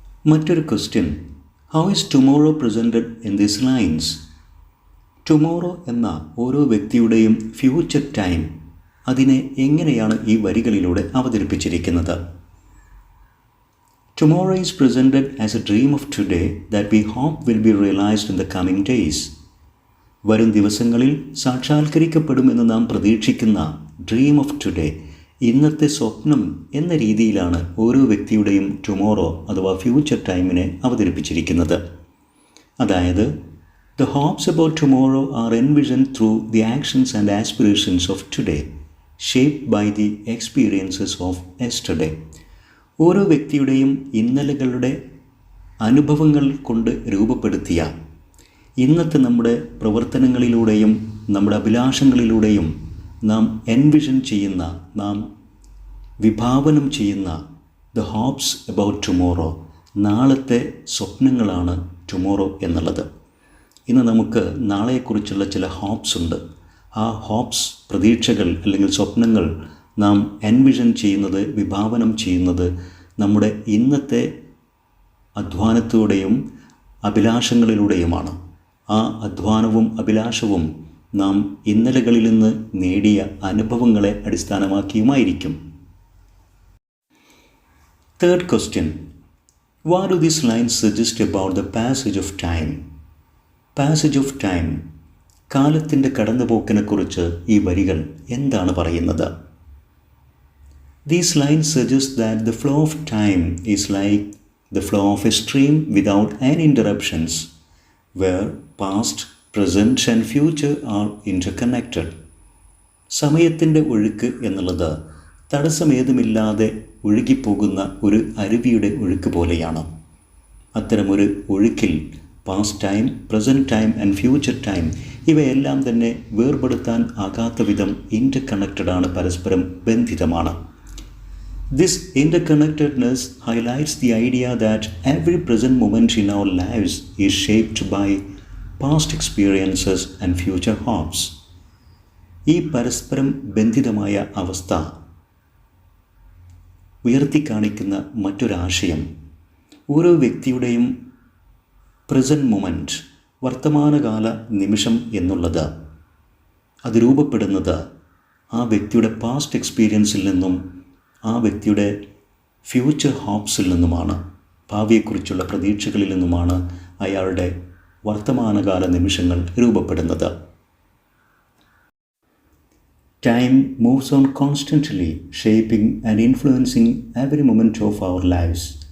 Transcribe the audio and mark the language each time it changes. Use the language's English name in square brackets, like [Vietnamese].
[Malayalam] മറ്റൊരു [English] Question, how is tomorrow presented in these lines? [Malayalam] Tomorrow എന്ന ഓരോ വ്യക്തിയുടെയും ഫ്യൂച്ചർ ടൈം, അതിനെ എങ്ങനെയാണ് ഈ വരികളിലൂടെ അവതരിപ്പിച്ചിരിക്കുന്നത്? [English] Tomorrow is presented as a dream of today that we hope will be realized in the coming days. [Malayalam] വരും ദിവസങ്ങളിൽ സാക്ഷാത്കരിക്കപ്പെടുമെന്ന് നാം പ്രതീക്ഷിക്കുന്ന [English] dream of today, [Malayalam] ഇന്നത്തെ സ്വപ്നം എന്ന രീതിയിലാണ് ഓരോ വ്യക്തിയുടെയും ടുമോറോ അഥവാ ഫ്യൂച്ചർ ടൈമിനെ അവതരിപ്പിച്ചിരിക്കുന്നത്. അതായത് [English] The hopes about tomorrow are envisioned through the actions and aspirations of today, shaped by the experiences of yesterday. [Malayalam] ഓരോ വ്യക്തിയുടെയും ഇന്നലകളുടെ അനുഭവങ്ങൾ കൊണ്ട് രൂപപ്പെടുത്തിയ ഇന്നത്തെ നമ്മുടെ പ്രവർത്തനങ്ങളിലൂടെയും നമ്മുടെ അഭിലാഷങ്ങളിലൂടെയും നാം എൻവിഷൻ ചെയ്യുന്ന, നാം വിഭാവനം ചെയ്യുന്ന [English] the hopes about tomorrow, [Malayalam] നാളത്തെ സ്വപ്നങ്ങളാണ് ടുമോറോ എന്നുള്ളത്. ഇന്ന് നമുക്ക് നാളെക്കുറിച്ചുള്ള ചില ഹോപ്സ് ഉണ്ട്. ആ ഹോപ്സ്, പ്രതീക്ഷകൾ അല്ലെങ്കിൽ സ്വപ്നങ്ങൾ നാം എൻവിഷൻ ചെയ്യുന്നത്, വിഭാവനം ചെയ്യുന്നത് നമ്മുടെ ഇന്നത്തെ അധ്വാനത്തിലൂടെയും അഭിലാഷങ്ങളിലൂടെയുമാണ്. ആ അധ്വാനവും അഭിലാഷവും നാം ഇന്നലകളിൽ നിന്ന് നേടിയ അനുഭവങ്ങളെ അടിസ്ഥാനമാക്കിയുമായിരിക്കും. [English] Third question. What do these lines suggest about the passage of time? Passage of time, [Malayalam] കാലത്തിൻ്റെ കടന്നുപോക്കിനെക്കുറിച്ച് ഈ വരികൾ എന്താണ് പറയുന്നത്? [English] These lines suggest that the flow of time is like the flow of a stream without any interruptions, where past, present and future are interconnected. [Malayalam] സമയത്തിൻ്റെ ഒഴുക്ക് എന്നുള്ളത് തടസ്സമേതുമില്ലാതെ ഒഴുകിപ്പോകുന്ന ഒരു അരുവിയുടെ ഒഴുക്ക് പോലെയാണ്. അത്തരമൊരു ഒഴുക്കിൽ [English] past time, present time and future time [Malayalam] ഇവയെല്ലാം തന്നെ വേർപെടുത്താൻ ആകാത്ത വിധം ഇൻ്റർകണക്റ്റഡ് ആണ്, പരസ്പരം ബന്ധിതമാണ്. [English] This interconnectedness highlights the idea that every present moment in our lives is shaped by past experiences and future hopes. [Malayalam] ഈ പരസ്പരം ബന്ധിതമായ അവസ്ഥ ഉയർത്തിക്കാണിക്കുന്ന മറ്റൊരാശയം, ഓരോ വ്യക്തിയുടെയും പ്രസൻറ്റ് മൊമെൻറ്റ്, വർത്തമാനകാല നിമിഷം എന്നുള്ളത് അത് രൂപപ്പെടുന്നത് ആ വ്യക്തിയുടെ പാസ്റ്റ് എക്സ്പീരിയൻസിൽ നിന്നും ആ വ്യക്തിയുടെ ഫ്യൂച്ചർ ഹോപ്സിൽ നിന്നുമാണ്, ഭാവിയെക്കുറിച്ചുള്ള പ്രതീക്ഷകളിൽ നിന്നുമാണ് അയാളുടെ വർത്തമാനകാല നിമിഷങ്ങൾ രൂപപ്പെടുന്നത്. [English] Time moves on constantly, shaping and influencing every moment of our lives.